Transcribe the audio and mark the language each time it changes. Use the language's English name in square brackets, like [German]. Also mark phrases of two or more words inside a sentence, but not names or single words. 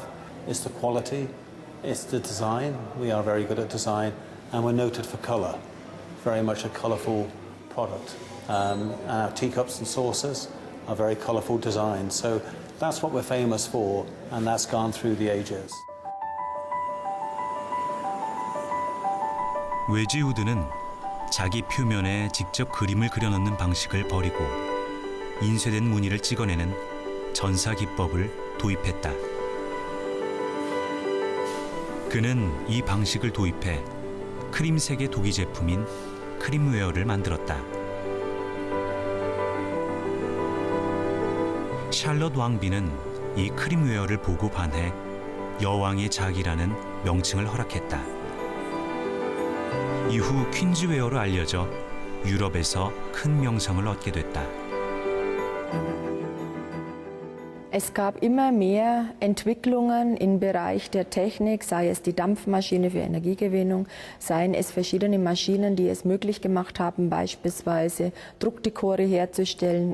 [English] It's the quality, it's the design. We are very good at design, and we're noted for colour. Very much a colourful product. Our teacups and saucers are very colourful designs. So that's what we're famous for, and that's gone through the ages. [Korean] 웨지우드는 자기 표면에 직접 그림을 그려넣는 방식을 버리고 인쇄된 무늬를 찍어내는 전사 기법을 도입했다. 그는 이 방식을 도입해 크림색의 도기 제품인 크림웨어를 만들었다. 샬럿 왕비는 이 크림웨어를 보고 반해 여왕의 작이라는 명칭을 허락했다. 이후 퀸즈웨어로 알려져 유럽에서 큰 명성을 얻게 됐다. [German] Es gab immer mehr Entwicklungen im Bereich der Technik, sei es die Dampfmaschine für Energiegewinnung, seien es verschiedene Maschinen, die es möglich gemacht haben, beispielsweise Druckdekore herzustellen.